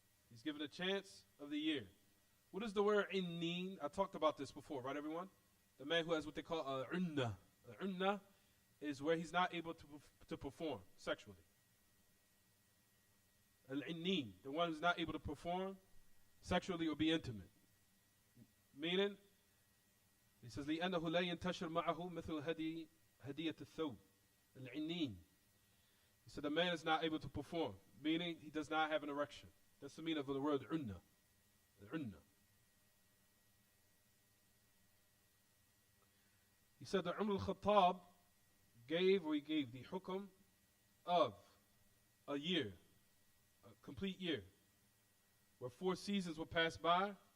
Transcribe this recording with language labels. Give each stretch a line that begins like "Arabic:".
English: He's given a chance of the year. What is the word inneen? I talked about this before, right everyone? The man who has what they call unna. Unna is where he's not able to perform sexually. Al-inneen, the one who's not able to perform sexually or be intimate. Meaning, he says,
Arabic: لِأَنَّهُ لَا يَنْتَشِرْ مَعَهُ مِثْلُ هَدِيَةِ الثَّوْبِ Al-inneen.
English: He said the man is not able to perform, meaning he does not have an erection. That's the meaning of the word unna. Unna. He said that Umar al-Khattab gave the hukum of a year, a complete year, where 4 seasons will pass by.